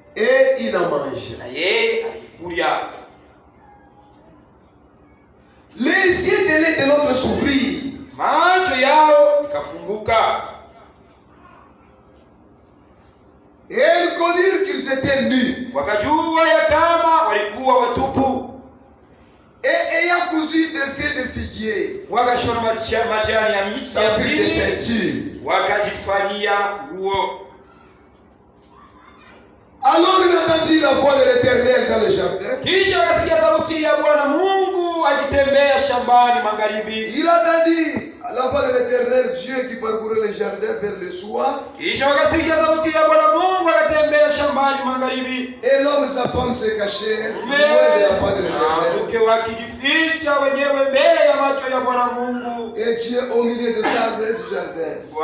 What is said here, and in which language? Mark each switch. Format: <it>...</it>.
<fr>et il a mangé.</fr> <sw>na yeye alikulia.</sw> <fr>Les yeux de l'un de l'autre s'ouvrirent.</fr> <sw>Macho yao ikafunguka,</sw> <fr>Et ils connurent qu'ils étaient nus.</fr> <sw>wakajua ya kama walikuwa watupu,</sw> <fr>Et ayant cousu des feuilles de figuier,</fr> <sw>wakashona majani ya miti</sw> <fr>ça</fr> <sw>ya</sw> <fr>fut des</fr> <sw>mtini,</sw> <fr>ceintures.</fr> <sw>wakajifanyia nguo.</sw> <fr>Alors il entendit la voix de l'Éternel dans le jardin.</fr> <sw>Kisha akasikia sauti ya Bwana Mungu akitembea shambani magharibi.</sw> <fr>Il entendit la voix de l'Éternel Dieu qui parcourait le jardin vers le soir.</fr> <sw>Kisha akasikia sauti ya Bwana Mungu akitembea shambani magharibi.</sw> <fr>Et l'homme et sa femme se cachaient loin de la voix de l'Éternel.</fr> <sw>Mke wakijificha wenyewe mbele ya macho ya Bwana Mungu.</sw> <fr>Et Dieu au milieu des arbres du jardin.</fr>